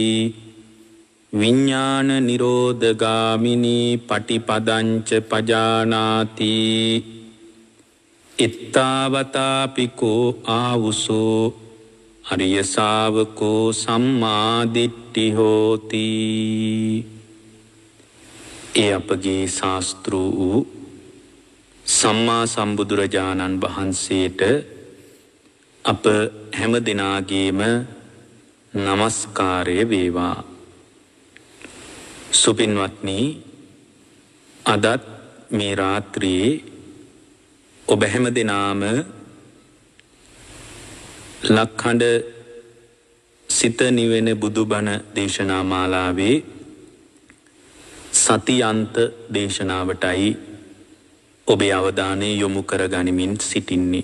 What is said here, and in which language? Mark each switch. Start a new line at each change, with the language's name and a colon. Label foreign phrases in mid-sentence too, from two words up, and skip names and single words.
Pali: විඥාන නිරෝධගාමිනී පටිපදංච පජානාති ඉත්තාවතාපිකෝ ආවුසෝ අරිය ශාවකෝ සම්මා දිට්ඨි හෝති.
Sinhala: ඒ අපගේ ශාස්ත්‍ර වූ සම්මා සම්බුදුරජාණන් වහන්සේට අප හැම දිනාගේම නමස්කාරය වේවා. සුපින්වත්නි, අදත් මේ රාත්‍රියේ ඔබ හැම දිනාම ලක්හඬ සිත නිවෙන බුදුබණ දේශනා මාලාවේ සතියන්ත දේශනාවටයි ඔබේ අවධානය යොමු කර ගනිමින් සිටින්නේ.